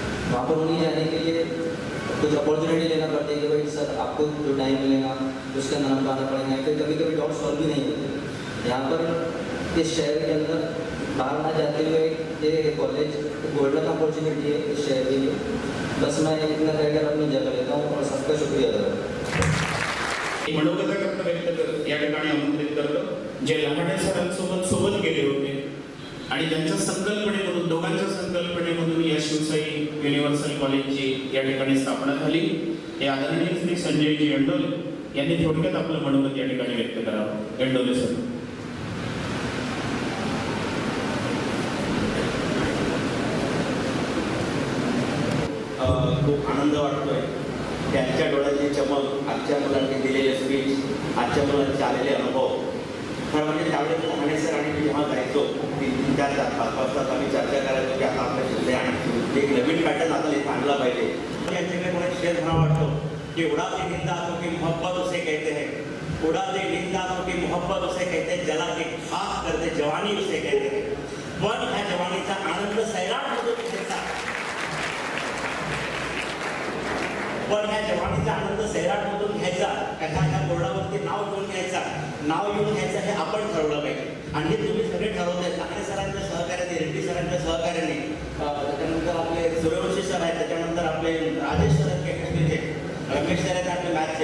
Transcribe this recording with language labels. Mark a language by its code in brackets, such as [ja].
[hi] वहाँ पर उन्हें जाने के लिए कुछ अपॉर्चुनिटी लेना पड़ती है कि भाई सर आपको जो टाइम मिलेगा उसके अंदर हमको आना पड़ेगा. फिर कभी कभी डाउट सॉल्व भी नहीं होते. यहाँ पर इस शहर के अंदर बाहर ना जाते हुए ये कॉलेज गोल्डन अपॉर्चुनिटी है इस शहर के लिए. बस मैं इतना कहकर अपनी जगह लेता हूँ और सबका शुक्रिया अदा करता हूँ. [mr] मनोगत व्यक्त या ठिकाणी आमंत्रित करतो जे लहाने सरांसोबत गेले होते आणि त्यांच्या संकल्पनेमधून, दोघांच्या संकल्पनेमधून या शिवसाई युनिव्हर्सल कॉलेजची या ठिकाणी स्थापना झाली. हे आदरणीय श्री संजयजी एंडोले यांनी थोडक्यात आपलं मनोगत या ठिकाणी व्यक्त करावं. एंडोले सर. खूप आनंद वाटतोय. त्यांच्या डोळ्याची चमक, आजच्या मुलांनी दिलेले स्पीच, आजच्या मुलांचे आलेले अनुभव, खरं म्हणजे त्यावेळेस लहाने सर आणि मी जेव्हा जायचो 3-4 तास 5 तास आम्ही चर्चा करायचो की आता आपल्या शिवसाई आणि एक नवीन पॅटर्न आता इथे आणला पाहिजे. यांच्याकडे कोणा शेअर म्हणा वाटतो की [hi] उड़ा से निंदा हो की मोहब्बत उसे कहते हैं, उड़ा से निंदा हो की मोहब्बत उसे कहते हैं, जला के खाक करते जवानी उसे कहते हैं. [mr] पण ह्या जवानीचा आनंद सैराटमधून घ्यायचा, पण ह्या जवानीचा आनंद सैराटमधून घ्यायचा, ह्या बोर्डावरती नाव घेऊन घ्यायचं हे आपण ठरवलं पाहिजे. आणि हे तुम्ही सगळे ठरवताय. लहाने सरांच्या सहकार्याने, रेड्डी सरांच्या सहकार्याने, त्याच्यानंतर आपले सूर्यवंशी सर आहेत, त्याच्यानंतर आपले राजेश सर आहेत केमिस्ट्रीचे, रमेश सर आहेत आपले मॅथ्सचे.